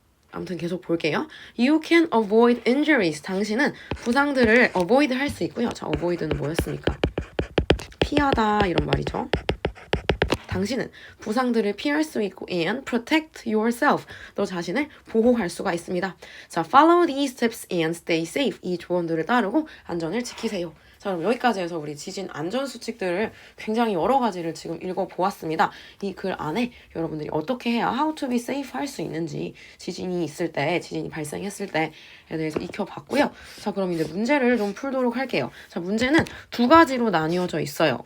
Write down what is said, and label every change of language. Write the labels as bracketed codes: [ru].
[ko] 아무튼 계속 볼게요. [en] You can avoid injuries. [ko] 당신은 부상들을 avoid 할 수 있고요. 자, avoid는 뭐였습니까? 피하다 이런 말이죠. 당신은 부상들을 피할 수 있고 [en] and protect yourself. [ko] 너 자신을 보호할 수가 있습니다. [en] 자, follow these tips and stay safe. [ko] 이 조언들을 따르고 안전을 지키세요. 자, 그럼 여기까지 해서 우리 지진 안전 수칙들을 굉장히 여러 가지를 지금 읽어보았습니다. 이 글 안에 여러분들이 어떻게 해야 [en] how to be safe [ko] 할 수 있는지 지진이 있을 때, 지진이 발생했을 때에 대해서 익혀봤고요. 자, 그럼 이제 문제를 좀 풀도록 할게요. 자, 문제는 두 가지로 나뉘어져 있어요.